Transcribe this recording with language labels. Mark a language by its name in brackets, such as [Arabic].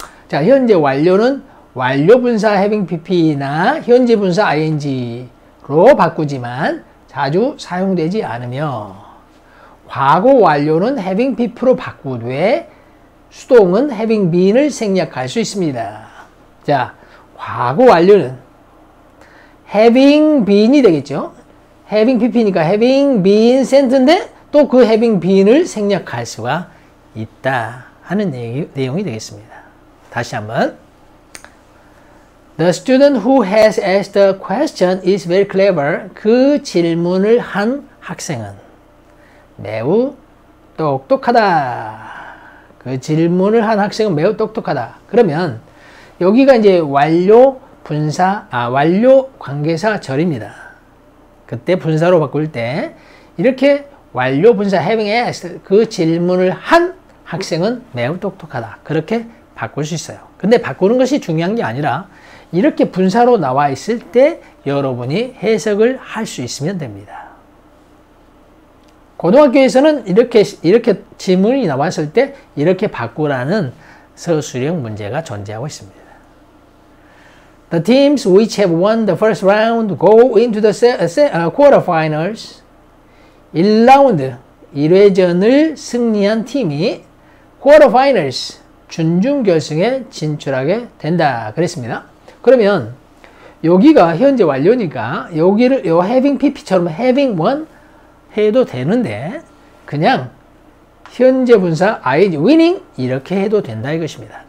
[Korean] 자, 현재 완료는 완료 분사 having pp나 현재 분사 ing로 바꾸지만 자주 사용되지 않으며 과거 완료는 having pp로 바꾸되 수동은 having been을 생략할 수 있습니다. 자, 과거 완료는 having been이 되겠죠. having pp니까 [English] having been sent [Korean] 인데 또 그 having been을 생략할 수가 있다 하는 내용이 되겠습니다. 다시 한번. [English] The student who has asked the question is very clever. [Korean] 그 질문을 한 학생은 매우 똑똑하다. 그 질문을 한 학생은 매우 똑똑하다. 그러면 여기가 이제 완료 분사, 완료 관계사 절입니다. 그때 분사로 바꿀 때 이렇게 완료 분사 [English] having asked [Korean] 그 질문을 한 학생은 매우 똑똑하다. 그렇게 바꿀 수 있어요. 근데 바꾸는 것이 중요한 게 아니라 이렇게 분사로 나와 있을 때 여러분이 해석을 할 수 있으면 됩니다. 고등학교에서는 이렇게 지문이 나왔을 때 이렇게 바꾸라는 서술형 문제가 존재하고 있습니다. [English] The teams which have won the first round go into the quarterfinals. [Korean] 1라운드 1회전을 승리한 팀이 quarterfinals 준중결승에 진출하게 된다 그랬습니다. 그러면 여기가 현재 완료니까 여기를 요 having pp처럼 [English] having won [Korean] 해도 되는데 그냥 현재 분사 ing winning 이렇게 해도 된다 이것입니다.